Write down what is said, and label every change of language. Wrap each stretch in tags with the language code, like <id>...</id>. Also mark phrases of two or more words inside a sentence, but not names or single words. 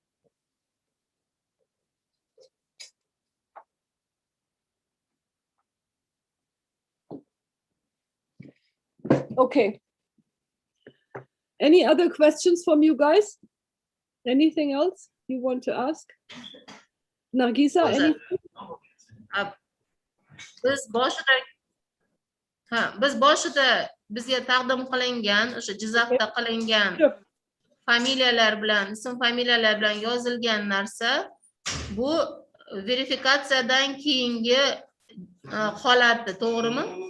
<en>Okay. Any other questions from you guys? Anything else you want to ask? Nargisa, anything?</en> <uz>Biz boshida bizga taqdim qilingan o'sha Jizzaxda qilingan familiyalar bilan, ism familiyalar bilan yozilgan narsa bu verifikatsiyadan keyingi holati, to'g'rimi?</uz>